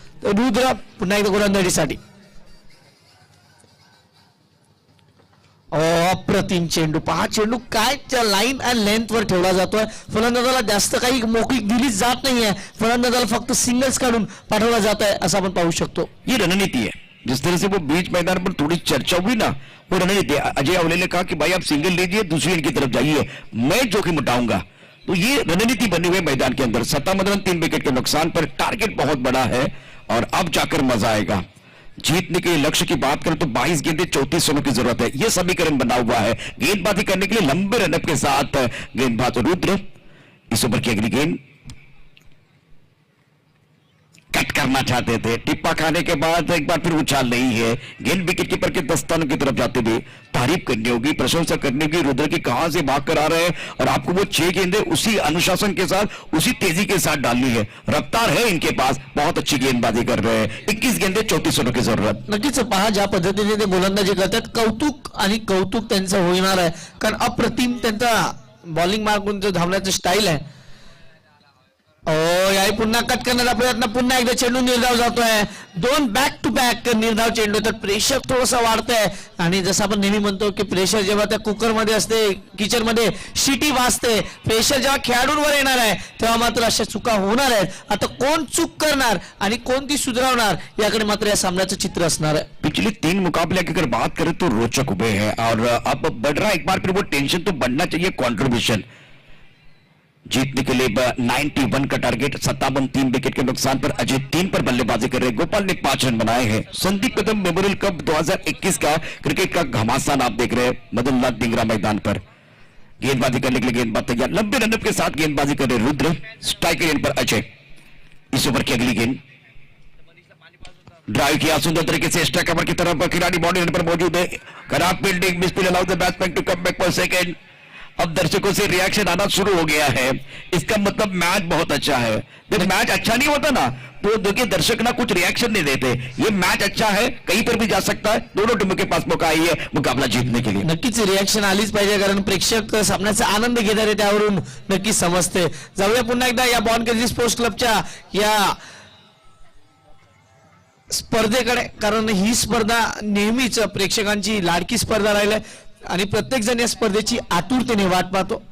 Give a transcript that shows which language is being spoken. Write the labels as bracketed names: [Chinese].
[Marathi] रुद्र पुन्हा एकदा गोलंदाजीसाठी. अप्रतिम चेंडू, पहा चेंडू काय लाईन आणि लेंथ वर ठेवला जातोय. फलंदाजाला जास्त काही मोकळी दिली जात नाहीये, फलंदाजाला फक्त सिंगल्स काढून पाठवला जात आहे असं आपण पाहू शकतो. ही रणनीती [Hindi] है. जिस तरह से वो बीच मैदान पर थोड़ी चर्चा हुई ना, वो रणनीति. अजय अवले ने कहा कि भाई आप सिंगल लीजिए, दूसरी एंड की तरफ जाइए, मैं जोखिम उठाऊंगा. तो ये रणनीति बनी हुई मैदान के अंदर. 17 रन 3 विकेट के नुकसान पर टारगेट बहुत बड़ा है और अब जाकर मजा आएगा. जीतने के लिए लक्ष्य की बात करें तो 22 गेंदें 34 रनों की जरूरत है, यह समीकरण बना हुआ है। गेंदबाजी करने के लिए लंबे रनअप के साथ गेंदबाज रुद्र। इस ओवर की अगली गेंद कट करना चाहते थे, टिप्पा खाने के बाद एक बार फिर उछाल नहीं है। गेंद विकेट कीपर के दस्तानों की तरफ जाते हुए तारीफ करनी होगी, प्रशंसा करनी होगी रुद्र की, कहां से भाग कर आ रहे हैं और आपको वो 6 गेंदें उसी अनुशासन के साथ उसी तेजी के साथ डालनी है। रफ्तार है इनके पास, बहुत अच्छी गेंदबाजी कर रहे हैं। 21 गेंदें 34 रनों की जरूरत। [Marathi] नक्कीच पहा ज्या पद्धतीने ते गोलंदाजी करतात, कौतुक आणि कौतुक त्यांचं होणार आहे, कारण अप्रतिम त्यांचा बॉलिंग मार्कून जो धावण्याचं स्टाईल आहे. याही पुन्हा कट करण्याचा प्रयत्न, पुन्हा एकदा चेंडू निर्धाव जातोय, 2 बॅक टू बॅक निर्धाव चेंडू, तर प्रेशर थोडंसं वाढतंय. आणि जसं आपण नेहमी म्हणतो की प्रेशर जेव्हा त्या कुकर मध्ये असते, किचन मध्ये शिटी वाजते, प्रेशर जेव्हा खेळाडूंवर येणार आहे तेव्हा मात्र अशा चुका होणार आहेत. आता कोण चूक करणार आणि कोण ती सुधारवणार याकडे मात्र या सामन्याचं चित्र असणार आहे. [Hindi] पिछले 3 मुकाबले की अगर बात करें तो रोचक हुए हैं और अब बढ़ रहा है एक बार फिर वो टेंशन तो बढ़ना चाहिए। कंट्रीब्यूशन जीतने के लिए 91 का टारगेट, 57 3 विकेट के नुकसान पर अजय 3 पर बल्लेबाजी कर रहे हैं। गोपाल ने 5 रन बनाए हैं। संदीप कदम मेमोरियल कप 2021 का क्रिकेट का घमासान आप देख रहे हैं मदन लाल ढींगरा मैदान पर। गेंदबाजी करने के लिए गेंदबाज तैयार, लंबे रनअप के साथ गेंदबाजी कर रहे रुद्र। स्ट्राइक एंड पर अजय। इस ओवर की अगली गेंद ड्राइव किया सुंदर तरीके से स्ट्राइक कवर की तरफ, खिलाड़ी बाउंड्री पर मौजूद है। खराब fielding, misfield [English] Allow the batsman to come back for second. [Hindi] अब दर्शकों से रिएक्शन आना शुरू हो गया है, इसका मतलब मैच बहुत अच्छा है। जब मैच अच्छा नहीं होता ना तो देखिए दर्शक ना कुछ रिएक्शन नहीं देते। ये मैच अच्छा है, कहीं पर भी जा सकता है, दोनों टीमों के पास मौका आई है मुकाबला जीतने के लिए। [Marathi] नक्कीच रिएक्शन आलीच पाहिजे, कारण प्रेक्षक सामन्याचा आनंद घेतात आहे, त्यावरून नक्कीच समजते. जाऊया पुन्हा एकदा या बॉनकेजी स्पोर्ट्स क्लबच्या या स्पर्धेकडे, कारण ही स्पर्धा नेहमीच प्रेक्षकांची लाडकी स्पर्धा राहिली आहे आणि प्रत्येक जण या स्पर्धेची आतुरतेने वाट पाहतो.